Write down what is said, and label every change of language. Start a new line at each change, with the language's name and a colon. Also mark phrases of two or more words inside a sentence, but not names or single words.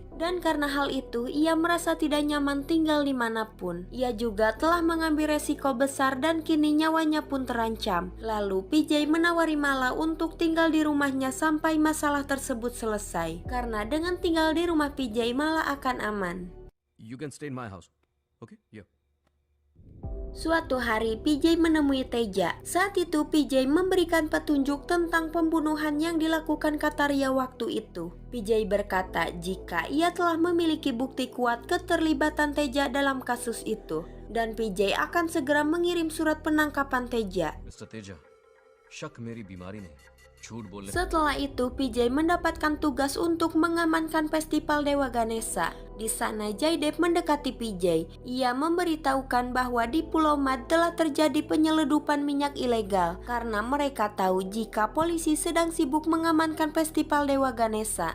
Indonesian: Dan karena hal itu, ia merasa tidak nyaman tinggal dimanapun. Ia juga telah mengambil resiko besar dan kini nyawanya pun terancam. Lalu PJ menawari Mala untuk tinggal di rumahnya sampai masalah tersebut selesai. Karena dengan tinggal di rumah PJ, Mala akan aman.
English: You can stay in my house. Okay? Yeah.
Indonesian: Suatu hari PJ menemui Teja. Saat itu PJ memberikan petunjuk tentang pembunuhan yang dilakukan Kataria waktu itu. PJ berkata jika ia telah memiliki bukti kuat keterlibatan Teja dalam kasus itu. Dan PJ akan segera mengirim surat penangkapan Teja.
Hindi: Mr. Teja, शक मेरी बीमारी नहीं, झूठ बोलने।
Indonesian: Setelah itu PJ mendapatkan tugas untuk mengamankan festival Dewa Ganesha. Di sana Jaydev mendekati PJ. Ia memberitahukan bahwa di Pulau Mad telah terjadi penyeludupan minyak ilegal karena mereka tahu jika polisi sedang sibuk mengamankan festival Dewa Ganesha.